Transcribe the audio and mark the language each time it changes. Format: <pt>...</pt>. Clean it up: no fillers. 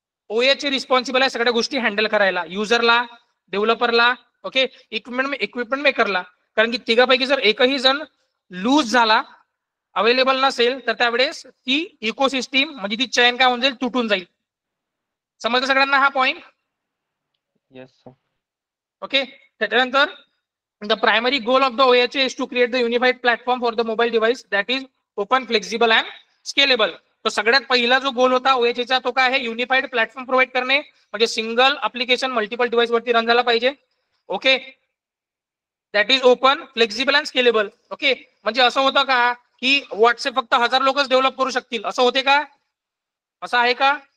<mr>OHA responsible आहे सगळ्या गोष्टी हँडल करायला, युजरला, डेव्हलपरला, ओके, इक्विपमेंट मेकरला. कारण की तिघापैकी जर एकही जण लूज झाला, अवेलेबल नसेल, तर त्यावेळेस ती इकोसिस्टीम म्हणजे ती चेन काय होऊन जाईल, तुटून जाईल. समजलं सगळ्यांना हा पॉइंट? Yes sir. ओके, त्याच्यानंतर</mr> <en>the primary goal of the OHA is to create the unified platform for the mobile device that is open, flexible and scalable.</en> <mr>तो सगळ्यात पहिला जो गोल होता OHA तो काय आहे, युनिफाईड प्लॅटफॉर्म प्रोव्हाइड करणे, म्हणजे सिंगल अप्लिकेशन मल्टिपल डिव्हाइस वरती रन झाला पाहिजे.</mr> <en>Okay, that is open, flexible and scalable.</en> <mr>Okay, म्हणजे असं होतं का की व्हॉट्सअप फक्त 1000 लोकच डेव्हलप करू शकतील, असं होते का? असं आहे का?</mr>